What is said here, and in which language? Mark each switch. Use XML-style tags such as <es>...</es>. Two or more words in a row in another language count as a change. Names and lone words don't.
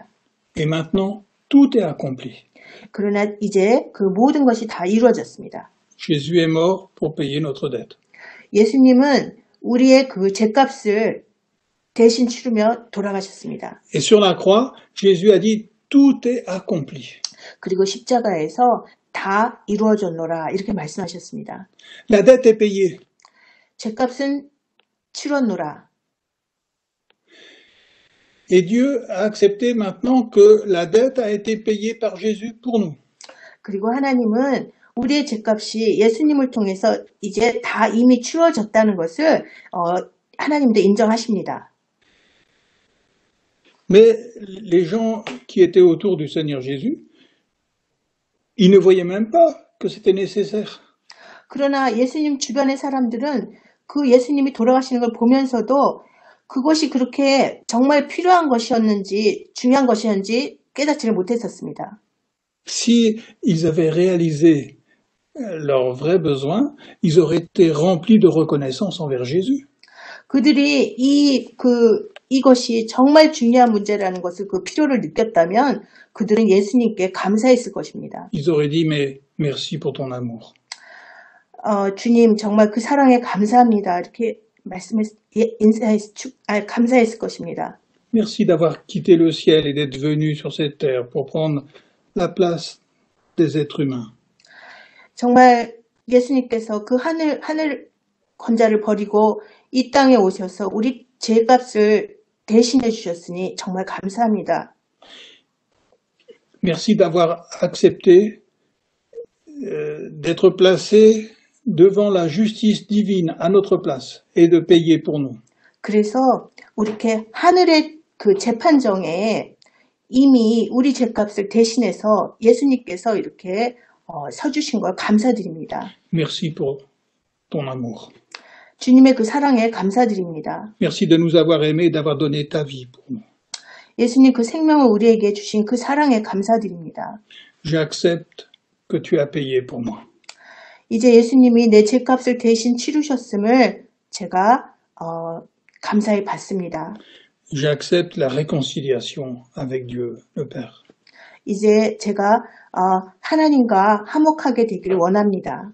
<fr>Et maintenant, tout est accompli.</fr> <ko>그러나 이제 그 모든 것이 다 이루어졌습니다.</ko> <fr>Jésus est mort pour payer notre dette.</fr> <ko>예수님은 우리의 그 죄값을 대신 치르며 돌아가셨습니다.</ko> <fr>Et sur la croix, Jésus a dit, tout est accompli.</fr> <ko>그리고 십자가에서 다 이루어졌노라 이렇게 말씀하셨습니다.</ko> <fr>La dette est payée.</fr> <ko>죄값은 치렀노라.</ko> <fr>Et Dieu a accepté maintenant que la dette a été payée par Jésus pour nous.</fr> <ko>그리고 하나님은 우리의 죄값이 예수님을 통해서 이제 다 이미 치러졌다는 것을 하나님도 인정하십니다.</ko> <fr>Mais les gens qui étaient autour du Seigneur Jésus, ils ne voyaient même pas que c'était nécessaire.</fr> <ko>그러나 예수님 주변의 사람들은 그 예수님이 돌아가시는 걸 보면서도 그것이 그렇게 정말 필요한 것이었는지 중요한 것이었는지 깨닫지를 못했었습니다.</ko> <fr>Si ils avaient réalisé leurs vrais besoins, ils auraient été remplis de reconnaissance envers Jésus.</fr> <ko>그들이 이것이 정말 중요한 문제라는 것을 그 필요를 느꼈다면 그들은 예수님께 감사했을 것입니다.</ko> <fr>Ils auraient dit, mais merci pour ton amour.</fr> <ko>주님 정말 그 사랑에 감사합니다. 이렇게 감사했을 것입니다.</ko> <fr>Merci d'avoir quitté le ciel et d'être venu sur cette terre pour prendre la place des êtres humains.</fr> <ko>정말 예수님께서 그 하늘 권자를 버리고 이 땅에 오셔서 우리 죄값을 대신해 주셨으니 정말 감사합니다.</ko> <fr>Merci d'avoir accepté d'être placé devant la justice divine à notre place et de payer pour nous.</fr> <ko>그래서 이렇게 하늘의 그 재판정에 이미 우리 죄값을 대신해서 예수님께서 이렇게 서주신 걸 감사드립니다.</ko> <fr>Merci pour ton amour.</fr> <ko>주님의 그 사랑에 감사드립니다.</ko> <fr>Merci de nous avoir aimés et d'avoir donné ta vie pour nous.</fr> <ko>예수님 그 생명을 우리에게 주신 그 사랑에 감사드립니다.</ko> <fr>J'accepte que tu as payé pour moi.</fr> <ko>이제 예수님이 내 죄값을 대신 치르셨음을 제가 감사히 받습니다.</ko> <fr>J'accepte la réconciliation avec Dieu, le Père.</fr> <ko>이제 제가 하나님과 화목하게 되기를 원합니다.</ko>